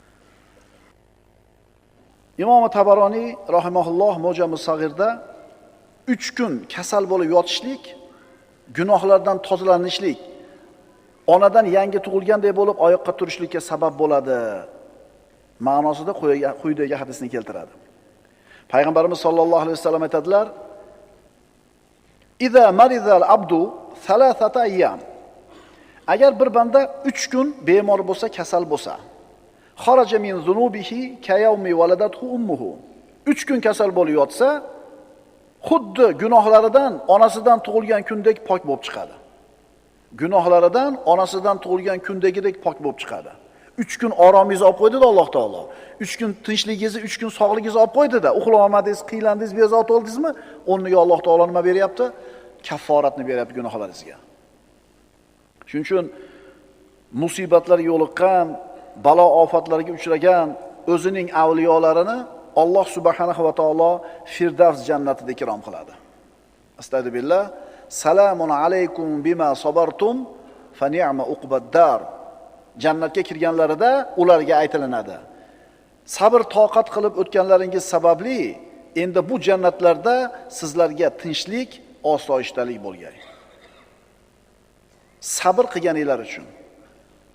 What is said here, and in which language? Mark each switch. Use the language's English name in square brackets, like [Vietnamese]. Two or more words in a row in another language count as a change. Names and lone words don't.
[Uzbek] Imom Tabaroniy rahimahulloh Mo'jam-us Sag'irda 3 kun kasal bo'lib yotishlik, gunohlardan tozalanishlik, onadan yangi tug'ilgandek bo'lib oyoqqa turishlikka sabab bo'ladi ma'nosida quyidagi hadisni keltiradi. Payg'ambarimiz [Arabic] صلى الله عليه وسلم [Uzbek] aytadilar: [Arabic] "إذا مرض العبد ثلاثة أيام." [Uzbek] Agar bir banda 3 kun bemor bo'lsa, kasal bo'lsa, [Arabic] خرج من ذنوبه كيوم ولدته أمه. [Uzbek] 3 kun kasal bo'lib yotsa, xuddi gunohlaridan onasidan tug'ilgan kundek pok bo'lib chiqadi. Gunohlaridan onasidan tug'ilgan kundagidek pok bo'lib chiqadi. 3 kun oromingizni olib qo'ydi-da Alloh taolo. 3 kun tinchligingizni, 3 kun sog'ligingizni olib qo'ydi-da. Uxlab olmadingiz, qiylandingiz, bezovta oldingizmi? O'rniga Alloh taolo nima beryapti? Kafforatni beryapti gunohlaringizga. Shuning uchun musibatlarga yo'liqqan, balo ofatlarga uchragan o'zining avliyolarini Alloh subhanahu va taolo Firdavs jannatida ikrom qiladi. [Arabic] أستغفر الله سلام عليكم بما صبرتم فنعم عقبى الدار. [Uzbek] Jannatga kirganlarida ularga aytilinadi: sabr toqat qilib o'tganlaringiz sababli endi bu jannatlarda sizlarga tinchlik, osoyishtalik bo'lgan. Sabr qilganinglar uchun.